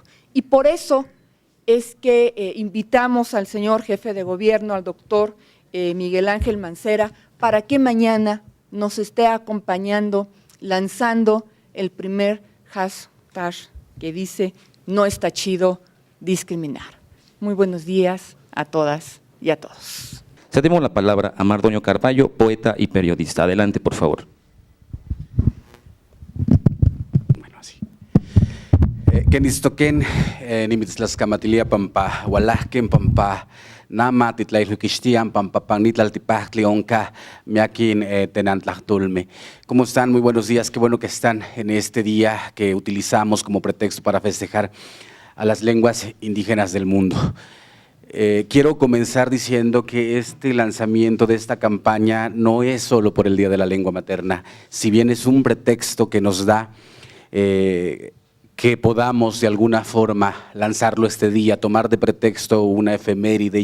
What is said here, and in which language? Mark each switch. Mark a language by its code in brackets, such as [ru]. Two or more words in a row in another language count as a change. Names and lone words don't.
[es] Y por eso es que invitamos al señor jefe de gobierno, al doctor Miguel Ángel Mancera, para que mañana nos esté acompañando, lanzando el primer hashtag que dice "No está chido discriminar". Muy buenos días a todas y a todos. Cedemos la palabra a Mardoño Carballo, poeta y periodista. Adelante, por favor. Bueno, así. [nah] Kenistoken nimitzlaskamatilia pampa walahken pampa nama titlailhukistian pampa panitlaltipahtli onka miakin tenantlajtulme. [es] ¿Cómo están? Muy buenos días. Qué bueno que están en este día que utilizamos como pretexto para festejar a las lenguas indígenas del mundo. Quiero comenzar diciendo que este lanzamiento de esta campaña no es solo por el Día de la Lengua Materna, si bien es un pretexto que nos da que podamos de alguna forma lanzarlo este día, tomar de pretexto una efeméride.